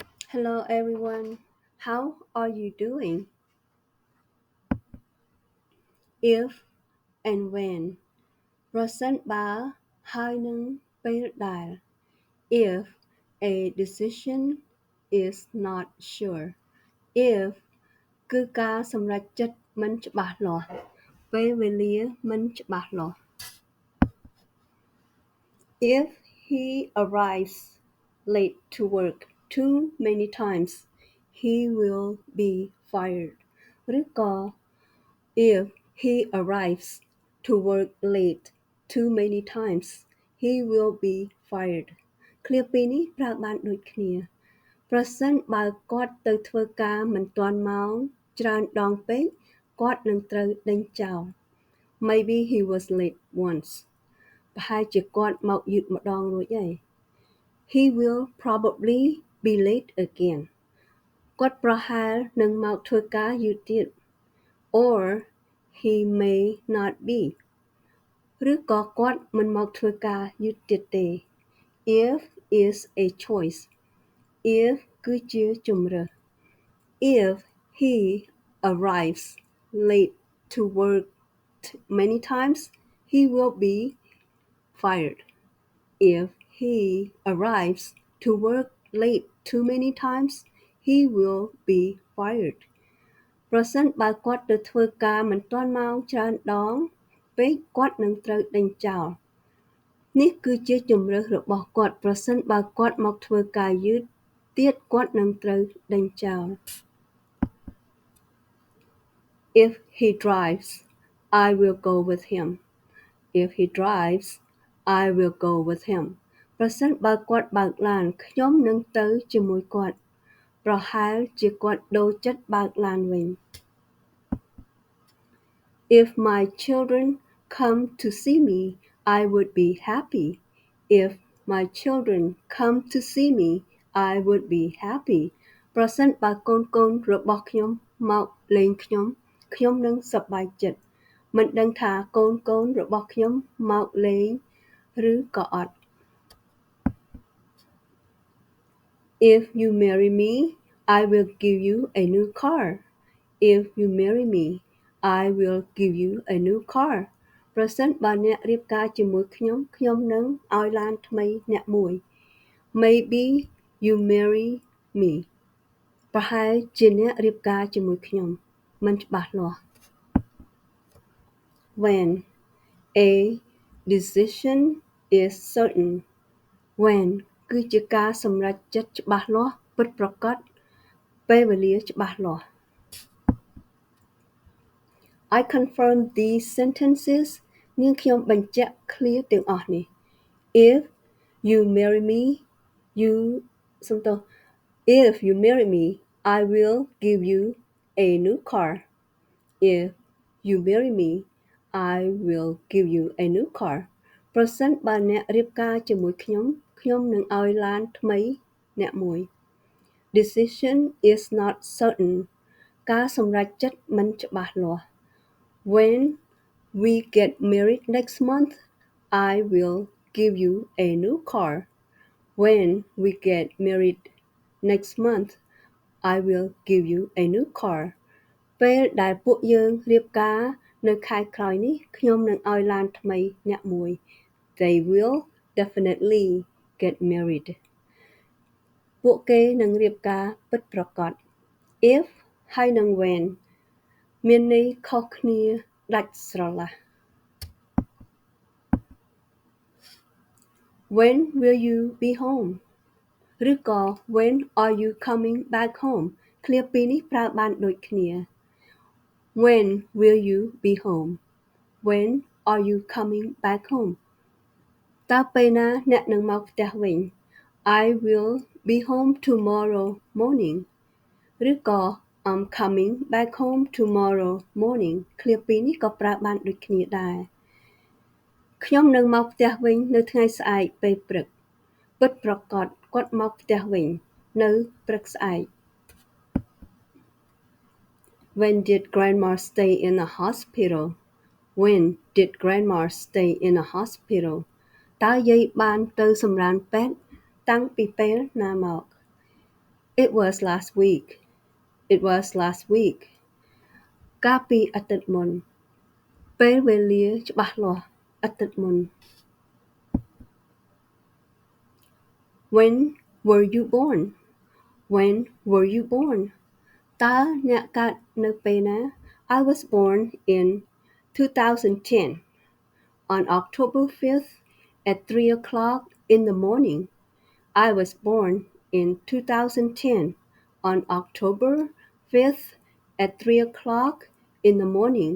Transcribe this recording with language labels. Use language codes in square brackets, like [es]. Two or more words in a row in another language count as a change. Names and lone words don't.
[en] Hello everyone. How are you doing? If and when [km] ប្រសិនបើហើយនឹងពេលដែល [en] If a decision is not sure. If [km] គឺការសម្រេចចិត្តមិនច្បាស់លាស់ពេលវេលាមិនច្បាស់លាស់ [en] If he arrives late to work too many times, he will be fired. ឬក៏ If he arrives to work late too many times, he will be fired. [km] ឃ្លាពីរនេះប្រើបានដូចគ្នាប្រសិនបើគាត់ទៅធ្វើការមិនទាន់ម៉ោងច្រើនដងពេកគាត់នឹងត្រូវដេញចោល [en] Maybe he was late once. [km] ប្រហែលជាគាត់មកយឺតម្ដងរួចហើយ [en] He will probably be late again. [km] គាត់ប្រហែលនឹងមកធ្វើការយឺតទៀត [en] Or he may not be. [km] ឬក៏គាត់មិនមកធ្វើការយឺតទៀតទេ [en] If is a choice. If [km] គឺជាជម្រើស [en] If he arrives late to work many times, he will be fired. If he arrives to work late too many times, he will be fired. [km] ប្រសិនបើគាត់ទៅធ្វើការមិនទាន់ម៉ោងច្រើនដងពេកគាត់នឹងត្រូវដេញចោលនេះគឺជាជម្រើសរបស់គាត់ប្រសិនបើគាត់មកធ្វើការយឺតទៀតគាត់នឹងត្រូវដេញចោល [en] If he drives, I will go with him. If he drives, I will go with him. [km] ប្រសិនបើគាត់បើកឡានខ្ញុំនឹងទៅជាមួយគាត់ប្រហែលជាគាត់ដូរចិត្តបើកឡានវិញ [en] If my children come to see me, I would be happy. If my children come to see me, I would be happy. [km] ប្រសិនបើកូនៗរបស់ខ្ញុំមកលេងខ្ញុំនឹងសប្បាយចិត្តមិនដឹងថាកូនៗរបស់ខ្ញុំមកលេងឬក៏អត់ [en] If you marry me, I will give you a new car. If you marry me, I will give you a new car. [km] ប្រសិនបើអ្នករៀបការជាមួយខ្ញុំនឹងឲ្យឡានថ្មីអ្នកមួយ [en] Maybe you marry me. [km] ប្រហែលជាអ្នករៀបការជាមួយខ្ញុំមិនច្បាស់លាស់ [en] When a decision is certain. When [km] គឺជាការសម្រេចចិត្តច្បាស់លាស់ពិតប្រាកដពេលវេលាច្បាស់លាស់ [en] I confirm these sentences [km] នាងខ្ញុំបញ្ជាក់ឃ្លាទាំងអស់នេះ [en] If you marry me, you If you marry me, I will give you a new car. If you marry me, I will give you a new car. [km] ប្រសិនបើអ្នករៀបការជាមួយខ្ញុំនឹងឲ្យឡានថ្មីអ្នកមួយ [en] Decision is not certain. [km] ការសម្រេចចិត្តមិនច្បាស់លាស់ [en] When we get married next month, I will give you a new car. When we get married next month, I will give you a new car. [km] ពេលដែលពួកយើងរៀបការនៅខែក្រោយនេះខ្ញុំនឹងឲ្យឡានថ្មីអ្នកមួយ [en] They will definitely get married. [km] ពួកគេនឹងរៀបការពិតប្រាកដ If ហើយនឹង when មានន័យខុសគ្នាដាច់ស្រឡះ [en] When will you be home [km] ឬក៏ [en] When are you coming back home [km] ឃ្លាពីរនេះប្រើបានដូចគ្នា [en] When will you be home When are you coming back home [km] តើពេលណាអ្នកនឹងមកផ្ទះវិញ [en] I will be home tomorrow morning [km] ឬក៏ [en] I'm coming back home tomorrow morning [km] ឃ្លាពីរនេះក៏ប្រើបានដូចគ្នាដែរខ្ញុំនឹងមកផ្ទះវិញនៅថ្ងៃស្អែកពេលព្រឹកពិតប្រាកដគាត់មកផ្ទះវិញនៅព្រឹកស្អែក [en] When did grandma stay in the hospital? When did grandma stay in the hospital? [km] តើយាយបានទៅសម្រានពេទ្យតាំងពីពេលណាមក [en] It was last week. It was last week. [km] កាលពីអាទិត្យមុន ពេលវេលាច្បាស់លាស់អាទិត្យមុន [en] When were you born? When were you born? [km] តើអ្នកកើតនៅពេលណា [en] I was born in 2010 on October 5th at 3 o'clock in the morning. I was born in 2010 on October 5th at 3 o'clock in the morning.